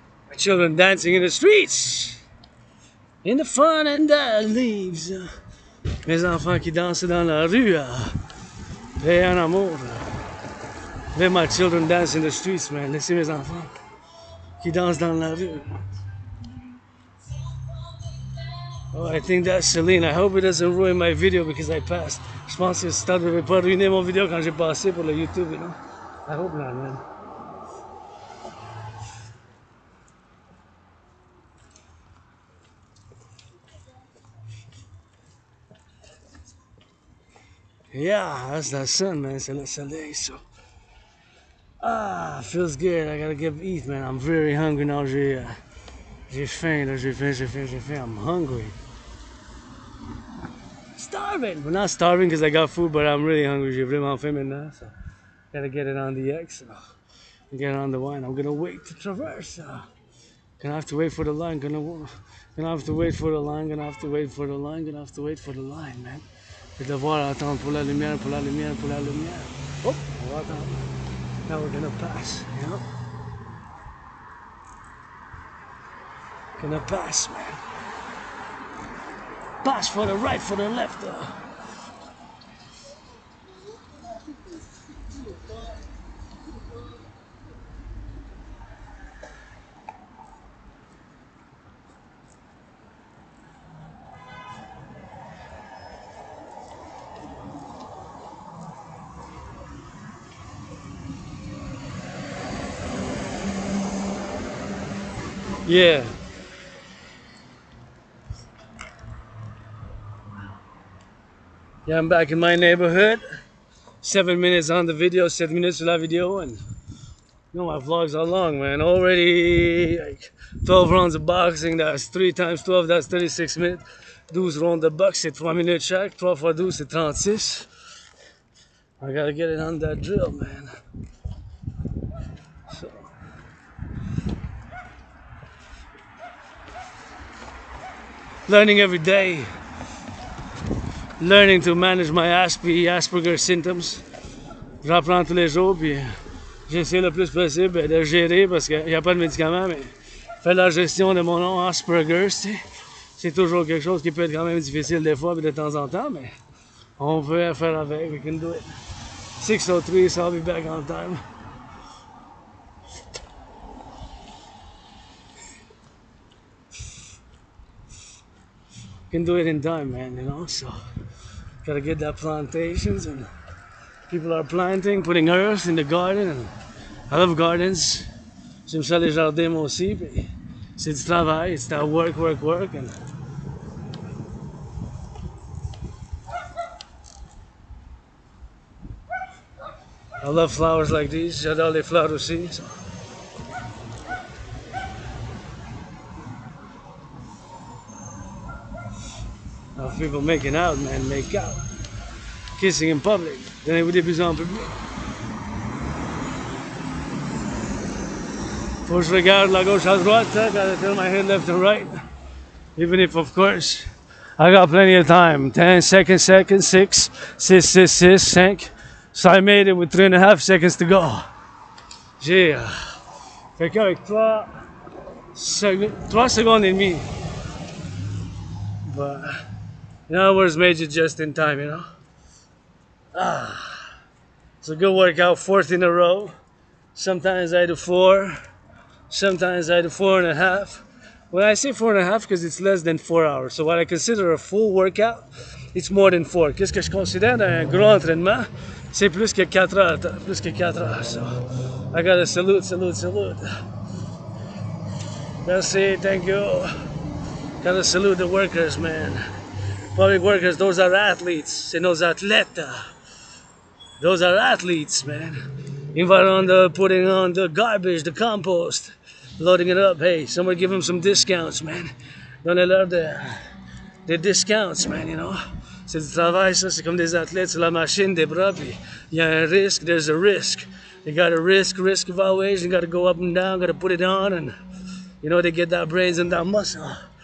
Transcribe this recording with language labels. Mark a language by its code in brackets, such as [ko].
[en] My children dancing in the streets. In the fun and the leaves. [fr] Mes enfants qui dansent dans la rue. Fais un amour. [en] Let my children dance in the streets, man. [fr] Laissez mes enfants qui dansent dans la rue. [en] Oh, I think that's Celine. I hope it doesn't ruin my video because I passed. [fr] Je pense que ça ne devait pas ruiner mon vidéo quand j'ai passé pour le YouTube, [en] you know? I hope not, man. Yeah, that's the sun, man. [fr] C'est le soleil, [en] so. Feels good. I gotta get eat, man. I'm very hungry now. [fr] J'ai faim, là. J'ai faim. [en] I'm hungry. Starving. But not starving because I got food, but I'm really hungry. [fr] J'ai vraiment faim maintenant, so. [en] Gotta get it on the X, so. Get it on the wine. I'm gonna wait to traverse. Gonna have to wait for the line. Gonna have to wait for the line. Gonna have to wait for the line. Gonna have to wait for the line, man. [fr] Je vais devoir attendre pour la lumière, pour la lumière, pour la lumière. Oh, on va attendre. [en] Now we're gonna pass, you know? Gonna pass, man. Pass for the right, for the left. Yeah. Yeah, I'm back in my neighborhood. 7 minutes on the video, [fr] 7 minutes sur la vidéo, [en] and you know my vlogs are long, man. Already like 12 rounds of boxing, that's 3 times 12, that's 36 minutes. [fr] 12 rounds de boxe, c'est 3 minutes chaque. 3 fois 12, c'est 36. [en] I gotta get it on that drill, man. So. Learning every day. Learning to manage my Asperger symptoms. [fr] J'apprends tous les jours, puis j'essaie le plus possible de gérer parce qu'il n'y a pas de médicaments, mais faire la gestion de mon nom Asperger, c'est toujours quelque chose qui peut être quand même difficile des fois, puis de temps en temps, mais on peut faire avec. [en] We can do it. 6:03, so I'll be back on time. Can do it in time, man, you know, so gotta get that plantations, and people are planting, putting earth in the garden, and I love gardens. [fr] J'aime ça les jardins moi aussi, puis c'est du travail, [en] it's that work, and I love flowers like these, [fr] j'adore les fleurs aussi, so. [en] Of people making out, man, make out. Kissing in public. [fr] Then vous des plus en public. Faut que je regarde la gauche à droite, hein, [en] gotta turn my head left and right. Even if, of course, I got plenty of time. 10 seconds, 6, 5. So I made it with 3.5 seconds to go. J'ai fait qu'avec 3 secondes et demie. But in other words, made it just in time, you know? It's a good workout, 4th in a row. Sometimes I do 4. Sometimes I do 4.5. When I say 4.5, because it's less than 4 hours. So what I consider a full workout, it's more than 4. [fr] Qu'est-ce que je considère un gros entraînement? C'est plus que 4 heures. Plus que 4 heures. [en] So I gotta salute. Merci, thank you. Gotta salute the workers, man. Public workers, those are athletes. [fr] C'est nos athlètes. [en] Those are athletes, man. Putting on the garbage, the compost, loading it up. Hey, somebody give them some discounts, man. [fr] Donnez-leur des discounts, [en] man, you know. [fr] C'est du travail, ça. C'est comme des athlètes sur la machine, des bras, puis il y a un risque, [en] there's a risk. You got a risk of always. You got to go up and down, got to put it on, and, you know, they get that brains and that muscle.